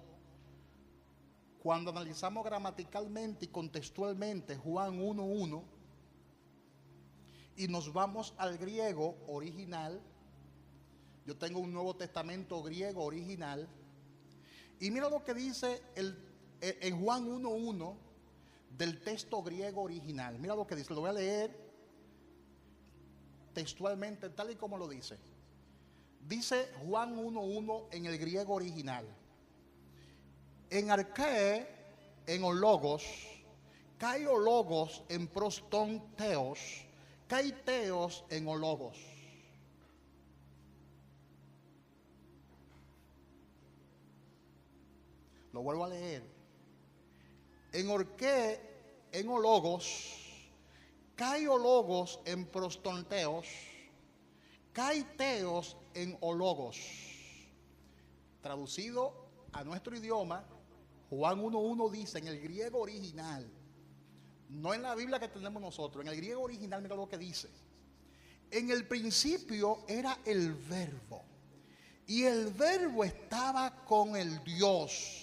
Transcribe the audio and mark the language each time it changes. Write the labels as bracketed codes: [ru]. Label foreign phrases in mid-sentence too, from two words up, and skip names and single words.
[es] Cuando analizamos gramaticalmente y contextualmente Juan 1:1 y nos vamos al griego original, yo tengo un Nuevo Testamento griego original, y mira lo que dice en Juan 1:1 del texto griego original. Mira lo que dice, lo voy a leer textualmente tal y como lo dice. Dice Juan 1:1 en el griego original: [el] ἐν ἀρχῇ, ἦν ὁ λόγος, καὶ ὁ λόγος ἦν πρὸς τὸν θεόν, καὶ θεὸς ἦν ὁ λόγος. [es] Lo vuelvo a leer. [el] Ἐν ἀρχῇ, ἦν ὁ λόγος, καὶ ὁ λόγος ἦν πρὸς τὸν θεόν, καὶ θεὸς ἦν ὁ λόγος. [es] Traducido a nuestro idioma, Juan 1:1 dice en el griego original, no en la Biblia que tenemos nosotros, en el griego original, mira lo que dice: en el principio era el verbo, y el verbo estaba con el Dios.